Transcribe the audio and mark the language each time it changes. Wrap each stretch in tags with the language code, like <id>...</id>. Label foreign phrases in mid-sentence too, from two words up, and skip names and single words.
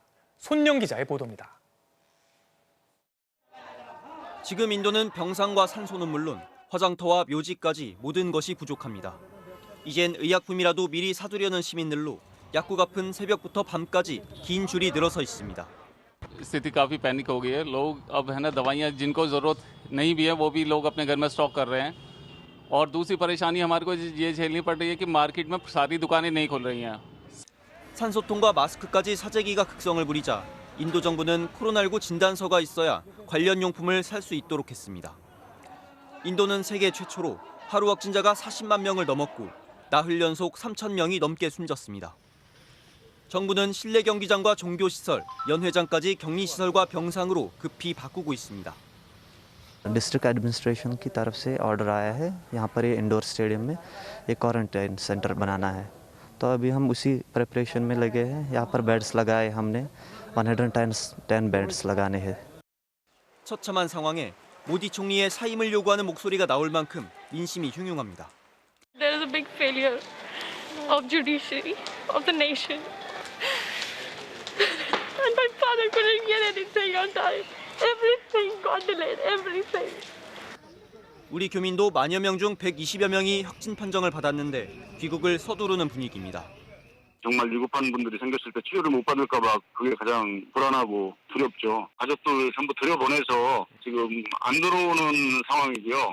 <ko>손영 기자의 보도입니다. 지금 인도는 병상과 산소는 물론 화장터와 묘지까지 모든 것이 부족합니다. 이젠 의약품이라도 미리 사두려는 시민들로 약국 앞은 새벽부터 밤까지 긴 줄이 늘어서 있습니다.</ko> <hi>स्थिति काफी पैनिक हो गई है। लोग अब है ना दवाइयाँ जिनको जरूरत नहीं भी है वो भी लोग अपने घर में स्टॉक कर रहे हैं। और दूसरी परेशानी हमारे को ये झेलनी पड़ रही है कि मार्केट में सारी दुकानें नहीं खुल रही हैं।</hi> <ko>산소통과 마스크까지 사재기가 극성을 부리자 인도 정부는 코로나19 진단서가 있어야 관련 용품을 살 수 있도록 했습니다. 인도는 세계 최초로 하루 확진자가 40만 명을 넘었고 나흘 연속 3천 명이 넘게 숨졌습니다. 정부는 실내 경기장과 종교시설, 연회장까지 격리시설과 병상으로 급히 바꾸고 있습니다.</ko> <en>district administration</en> <hi>की तरफ से ऑर्डर आया है यहाँ पर ये</hi> <en>indoor stadium</en> <hi>में एक</hi> <en>quarantine center</en> <hi>बनाना है। तो अभी हम उसी प्रिपरेशन में लगे हैं। यहाँ पर बेड्स लगाए हमने 110 बेड्स लगाने हैं।</hi> <ko>처참한 상황에 모디 총리의 사임을 요구하는 목소리가 나올 만큼 민심이 흉흉합니다.</ko> <en>There is a big failure of judiciary of the nation. And my father couldn't get anything on time. Everything got delayed, everything.</en> <ko>우리 교민도 만여 명 중 120여 명이 확진 판정을 받았는데 귀국을 서두르는 분위기입니다. 정말 위급한 분들이 생겼을 때 치료를 못 받을까 봐 그게 가장 불안하고 두렵죠. 가족들 전부 들여보내서 지금 안 들어오는 상황이고요.</ko>